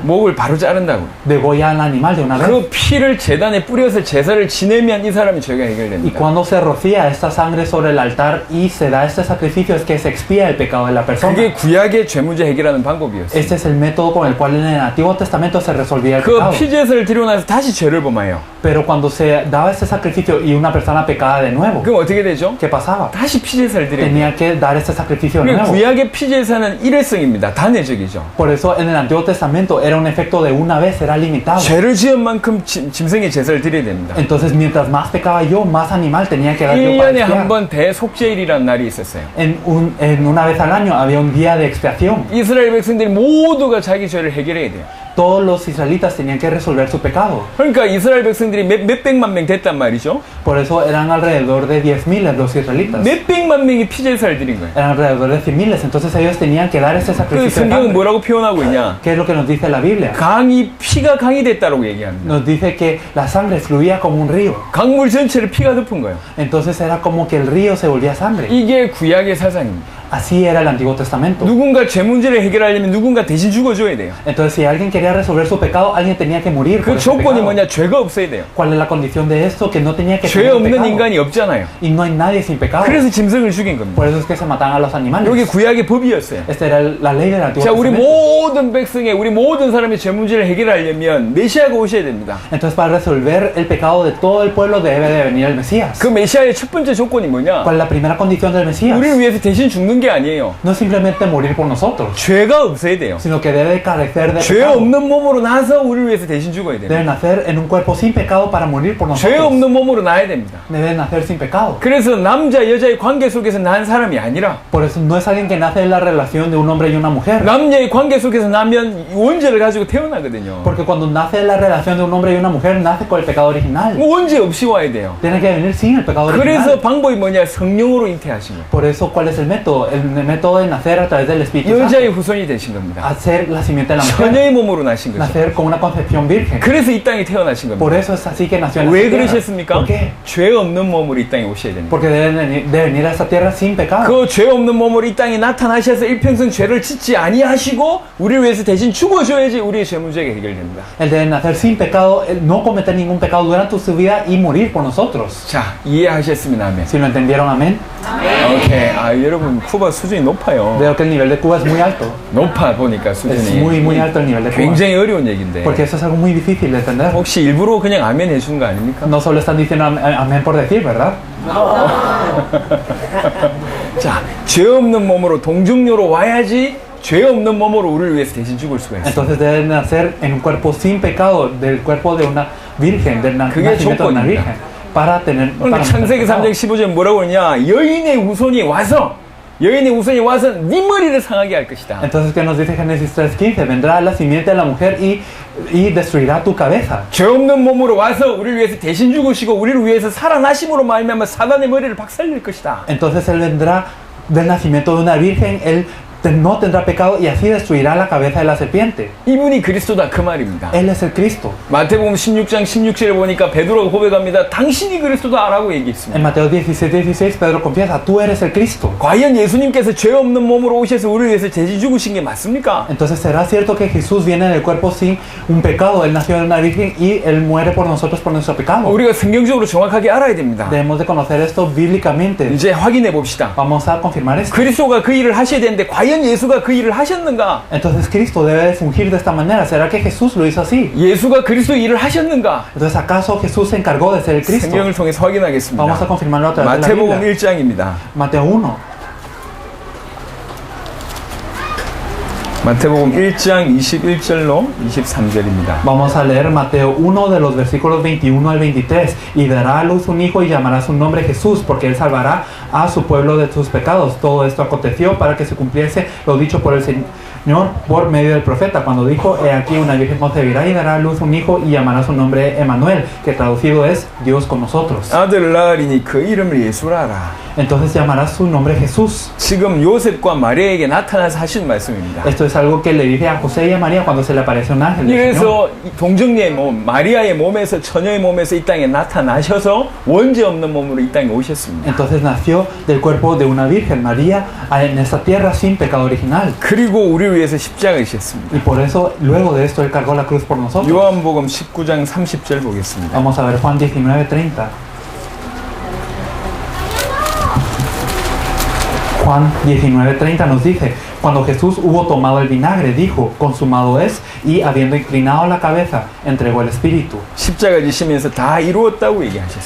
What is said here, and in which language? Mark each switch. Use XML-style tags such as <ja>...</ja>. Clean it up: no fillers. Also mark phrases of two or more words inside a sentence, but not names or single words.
<ko>목을 바로 자른다고.</ko> <es>Degolla al animal de una vez.</es> <ko>그 피를 제단에 뿌려서 제사를 지내면 이 사람의 죄가</ko> <es>Y</es> <ko>해결됩니다.</ko> <es>cuando se rocía esta sangre sobre el altar y se da este sacrificio es que se expía el pecado de la persona.</es> <ko>그게 구약의 죄 문제 해결하는 방법이었어요.</ko> <es>Este es el método con el cual en el Antiguo Testamento se resolvía el</es> <ko>그</ko> <es>pecado.</es> <ko>피제사를 드리고 나서 다시 죄를 범해요.</ko> <es>Pero cuando se daba este sacrificio y una persona pecaba de nuevo,</es> <ko>그럼 어떻게 되죠?</ko> <es>¿qué pasaba?</es> <ko>다시 피제사를 드려요.</ko> <es>Tenía que dar este sacrificio de</es> <ko>그러니까</ko> <es>nuevo.</es> <ko>구약의 피제사는 일회성입니다. 단회적이죠.</ko> <es>Por eso en el Antiguo Testamento era un efecto de una vez, era limitado.</es> <ko>죄를 지은 만큼 짐승의 제사를 드려야 됩니다.</ko> <es>Entonces mientras más pecaba yo, más animal tenía que dar yo para</es> <ko>1년에</ko> <es>expiar.</es> <ko>한 번 대속죄일이라는 날이 있었어요.</ko> <es>En una vez al año había un día de expiación.</es> <ko>이스라엘 백성들이 모두가 자기 죄를 해결해야 돼요.</ko> <es>Todos los israelitas tenían que resolver su pecado.</es> <ko>그러니까 이스라엘 백성들이 몇백만 명 됐단 말이죠.</ko> <es>Por eso eran alrededor de 10,000 los israelitas.</es> <ko>몇백만 명이 피제사를 드린 거예요.</ko> <es>Eran alrededor de 100,000. Entonces ellos tenían que dar ese</es> <ko>그</ko> <es>sacrificio de</es> <ko>성경은</ko> <es>sangre.</es> <ko>뭐라고 표현하고 있냐?</ko> <es>¿Qué es lo que nos dice la Biblia?</es> <ko>피가 강이 됐다고 얘기합니다.</ko> <es>Nos dice que la sangre fluía como un río.</es> <ko>강물 전체를 피가 덮은 거예요.</ko> <es>Entonces era como que el río se volvía sangre.</es> <ko>이게 구약의 사상입니다.</ko> <es>Así era el Antiguo Testamento.</es> <ko>누군가 죄 문제를 해결하려면 누군가 대신 죽어줘야 돼요.</ko> <es>Entonces si alguien quería resolver su pecado, alguien tenía que morir por</es> <ko>그</ko> <es>ese</es> <ko>조건이</ko> <es>pecado.</es> <ko>뭐냐? 죄가 없어야 돼요.</ko> <es>¿Cuál es la condición de esto? Que no tenía que</es> <ko>죄</ko> <es>tener</es> <ko>없는</ko> <es>pecado.</es> <ko>인간이 없잖아요.</ko> <es>Y no hay nadie sin pecado.</es> <ko>그래서 짐승을 죽인 겁니다.</ko> <es>Por eso es que se mataban a los animales.</es> <ko>여기 구약의 법이었어요.</ko> <es>Esta era la ley del Antiguo</es> <ko>자, 우리</ko> <es>Testamento.</es> <ko>모든 백성의, 우리 모든 사람의 죄 문제를 해결하려면 메시아가 오셔야 됩니다.</ko> <es>Entonces para resolver el pecado de todo el pueblo debe de venir el Mesías.</es> <ko>그 메시아의 첫 번째 조건이 뭐냐?</ko> <es>¿Cuál es la primera condición del Mesías?</es> <ko>우리를 위해서 대신 죽는 게 아니에요.</ko> <es>No es simplemente morir por nosotros,</es> <ko>죄가 없어야 돼요.</ko> <es>sino que debe carecer de</es> <ko>죄</ko> <es>pecado.</es> <ko>없는 몸으로 나서 우리를 위해서 대신 죽어야 돼요.</ko> <es>Debe nacer en un cuerpo sin pecado para morir por</es> <ko>죄</ko> <es>nosotros.</es> <ko>없는 몸으로 나야 됩니다.</ko> <es>Debe nacer sin pecado.</es> <ko>그래서 남자 여자의 관계 속에서 난 사람이 아니라</ko> <es>Por eso no es alguien que nace en la relación de un hombre y una mujer.</es> <ko>남녀의 관계 속에서 나면 원죄를 가지고 태어나거든요.</ko> <es>Porque cuando nace en la relación de un hombre y una mujer, nace con el pecado original.</es> <ko>원죄 없이 와야 돼요.</ko> <es>Tiene que venir sin el pecado</es> <ko>그래서</ko> <es>original.</es> <ko>방법이 뭐냐? 성령으로 잉태하신 거예요.</ko> <es>Por eso, ¿cuál es el método? El método de nacer a través del Espíritu Santo.</es> <ko>여자의 후손이 되신 겁니다.</ko> <es>Hacer la simiente de la mujer.</es> <ko>처녀의 몸으로 나신 거죠.</ko> <es>Nacer con una concepción virgen.</es> <ko>그래서 이 땅에 태어나신</ko> <es>Por</es> <ko>겁니다.</ko> <es>eso es así que nació en</es> <ko>왜</ko> <es>esta tierra.</es> <ko>그러셨습니까?</ko> <es>¿Por qué?</es> <ko>죄 없는 몸으로 이 땅에 오셔야 됩니다.</ko> <es>Porque de venir a esta tierra sin pecado.</es> <ko>그 죄 없는 몸으로 이 땅에 나타나셔서 일평생 죄를 짓지 아니하시고 우리를 위해서 대신 죽어줘야지 우리의 죄 문제가 해결됩니다.</ko> <es>El de nacer sin pecado, el no cometer ningún pecado durante su vida y morir por nosotros.</es> <ko>자, 이해하셨으면 아멘.</ko> <es>Si lo entendieron, amén.</es> <ko>오케이. 아, 여러분 쿠바 수준이 높아요.</ko> <es>Veo que el nivel de Cuba es muy alto.</es> <ko>높아 보니까</ko> <es>Es</es> <ko>수준이.</ko> <es>muy alto el nivel de Cuba.</es> <ko>굉장히 어려운 얘기인데.</ko> <es>Porque eso es algo muy difícil de entender.</es> <ko>혹시 일부러 그냥 아멘 해주는 거 아닙니까?</ko> <es>No solo están diciendo amén por decir, ¿verdad?</es> <ko>자, 죄 없는 몸으로 동정녀로 와야지 죄 없는 몸으로 우리를 위해서 대신 죽을 수가 있어요.</ko> <es>Entonces deben nacer en un cuerpo sin pecado, del cuerpo de una virgen, del</es> <ko>그게</ko> <es>nacimiento de una</es> <ko>조건입니다.</ko> <es>virgen, para tener.</es> <ko>그러니까 창세기 3장 15절 뭐라고 하냐? 여인의 후손이 와서 네 머리를 상하게 할 것이다.</ko> <es>Entonces, ¿qué nos dice Génesis 3:15? Vendrá la simiente de la mujer y destruirá tu cabeza.</es> <ko>죄 없는 몸으로 와서 우리를 위해서 대신 죽으시고 우리를 위해서 살아나심으로 말미암아 사단의 머리를 박살낼 것이다.</ko> <es>Entonces él vendrá del nacimiento de una virgen, él no tendrá pecado y así destruirá la cabeza de la serpiente.</es> <ko>이분이 그리스도다 그 말입니다.</ko> <es>Él es el Cristo.</es> <ko>마태복음 16장 16절에 보니까 베드로가 고백합니다. 당신이 그리스도다라고 얘기했습니다.</ko> <es>En Mateo 16:16 Pedro confiesa, tú eres el Cristo.</es> <ko>과연 예수님께서 죄 없는 몸으로 오셔서 우리를 위해서 대신 죽으신 게 맞습니까?</ko> <es>Entonces, ¿será cierto que Jesús viene en el cuerpo sin un pecado? Él nació de una virgen y él muere por nosotros por nuestro pecado.</es> <ko>우리가 성경적으로 정확하게 알아야 됩니다.</ko> <es>Debemos de conocer esto bíblicamente.</es> <ko>이제 확인해 봅시다.</ko> <es>Vamos a confirmar esto.</es> <ko>그리스도가 그 일을 하셔야 되는데 과연 예수가 그 일을 하셨는가?</ko> <es>Entonces Cristo debe de fungir de esta manera. ¿Será que Jesús lo hizo así?</es> <ko>예수가 그리스도 일을 하셨는가?</ko> <es>Entonces, ¿acaso Jesús se encargó de ser el Cristo?</es> <ko>성경을 통해서 확인하겠습니다.</ko> <es>Vamos a confirmarlo a través de la 마태복음 Biblia.</es> <ko>1장입니다.</ko> <es>Mateo 1.</es> <ko>마태복음 1장 21절로 23절입니다.</ko> <es>Vamos a leer Mateo 1 de los versículos 21 al 23. Y dará a luz un hijo y llamará su nombre Jesús, porque él salvará a su pueblo de sus pecados. Todo esto aconteció para que se cumpliese lo dicho por el Señor por medio del profeta, cuando dijo: he aquí una virgen concebirá y dará a luz un hijo y llamará su nombre Emmanuel, que traducido es Dios con nosotros.</es> <ko>아들을 낳으리니 그 이름을 예수라 하라.</ko> <es>entonces llamarás su nombre Jesús.</es> <ko>지금 요셉과 마리아에게 나타나서 하신 말씀입니다.</ko> <es>Esto es algo que le dice a José y a María cuando se le aparece un ángel del Señor.</es> <ko>그래서 이 동정녀의 몸, 마리아의 몸에서 처녀의 몸에서 이 땅에 나타나셔서 원죄 없는 몸으로 이 땅에 오셨습니다.</ko> <es>Entonces nació del cuerpo de una virgen, María, en esta tierra sin pecado original.</es> <ko>그리고 우리를 위해서 십자가에 지셨습니다.</ko> <es>Y por eso, luego de esto, Él cargó la cruz por nosotros.</es> <ko>요한복음 19장 30절 보겠습니다.</ko> <es>Vamos a ver Juan 19:30. Juan 19:30 nos dice, cuando Jesús hubo tomado el vinagre, dijo, consumado es, y habiendo inclinado la cabeza, entregó el espíritu.</es> <ko>십자가 지시면서 다 이루었다고 얘기하셨어요.</ko>